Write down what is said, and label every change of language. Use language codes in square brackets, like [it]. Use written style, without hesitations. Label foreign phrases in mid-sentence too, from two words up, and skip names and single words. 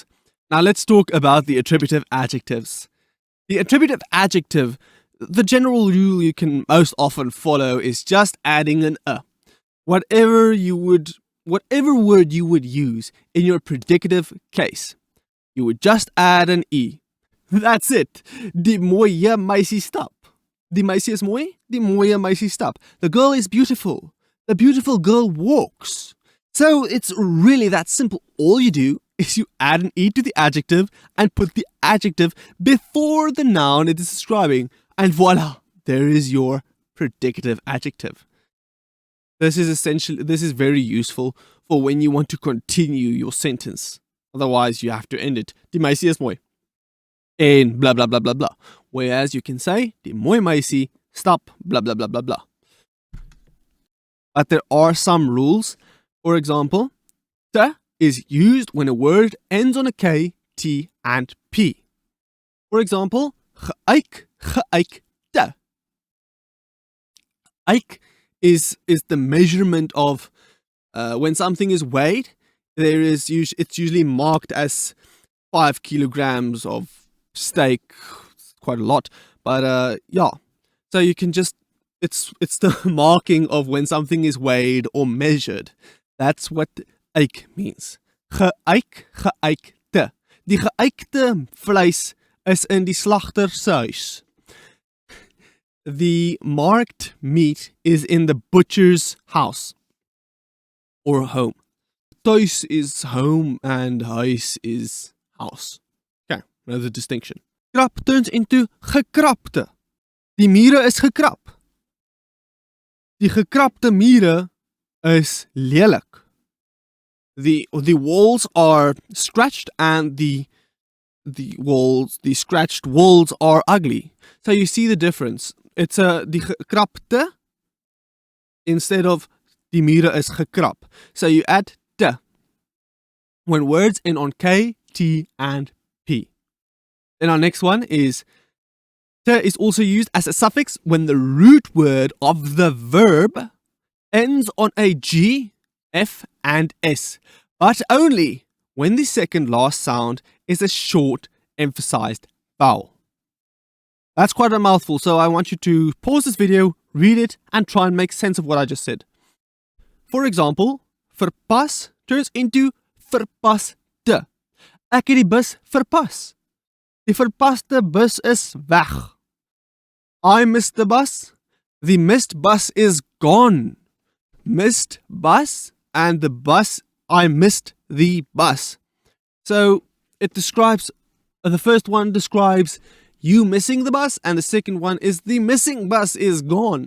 [en] Now let's talk about the attributive adjectives. The attributive adjective, the general rule you can most often follow is just adding an a. Whatever word you would use in your predicative case, you would just add an e. That's it. [af] Die mooie meisie stap. Die meisie is mooi, die mooie meisie stap. [en] The girl is beautiful. The beautiful girl walks. So it's really that simple. All you do is you add an e to the adjective and put the adjective before the noun it is describing. And voila, there is your predicative adjective. This is very useful for when you want to continue your sentence. Otherwise, you have to end it. [af] Die meisie is mooi. En blah, blah, blah, blah, blah. [en] Whereas you can say, [af] die mooie meisie, stap, blah, blah, blah, blah, blah. [en] But there are some rules. For example, te is used when a word ends on a K, T, and P. For example, geëik, geëik, te. Geëik is the measurement of when something is weighed. It's usually marked as 5 kilograms of steak. It's quite a lot, but yeah. So you can just it's the marking of when something is weighed or measured. That's what eik means. Geëikte. [af] Die geëikte vleis is in die slagter se huis. [en] The marked meat is in the butcher's house or home. Thuis is home and huis is house. Okay, another distinction. Krap turns into gekrapte. [af] Die mure is gekrap. Die gekrapte mure is lelik. [en] The walls are scratched and the scratched walls are ugly. So you see the difference. It's [af] die gekrapte [en] instead of [af] die mure is gekrap. [en] So you add te when words end on K, T, and P. Then our next one is te is also used as a suffix when the root word of the verb ends on a G, F, and S, but only when the second last sound is a short, emphasized vowel. That's quite a mouthful, so I want you to pause this video, read it, and try and make sense of what I just said. For example, verpas turns into verpaste. [af] Ek het die bus verpas. Die verpaste bus is weg. [en] I missed the bus. The missed bus is gone. Missed bus and the bus, I missed the bus. So it describes, the first one describes you missing the bus, and the second one is the missing bus is gone.